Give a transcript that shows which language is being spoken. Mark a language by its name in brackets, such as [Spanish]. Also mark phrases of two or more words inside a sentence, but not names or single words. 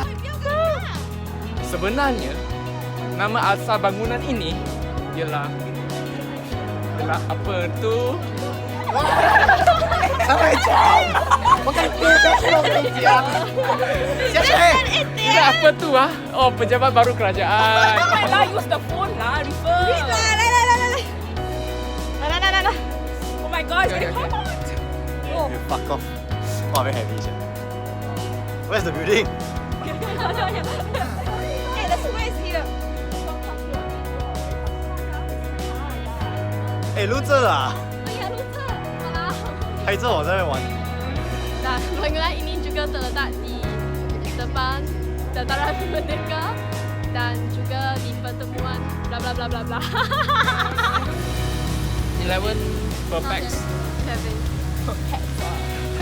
[Malay] Sebenarnya, nama asal bangunan ini ialah apa tu? Sampai jam. Bukan Tidak apa tu ah? Oh, pejabat baru kerajaan. Lah, [English] use the phone lah, refer. Oh my gosh, very hot. You fuck off. Oh, very heavy. Where's the building? Hey, the square is here. [Chinese] 哎，录这了啊？对呀，录这，好啦。拍照我在那边玩。 [Malay] Dan bangunan ini juga terletak di depan Dataran Merdeka dan juga di pertemuan bla bla bla bla bla. [English] 11 per pax. 7.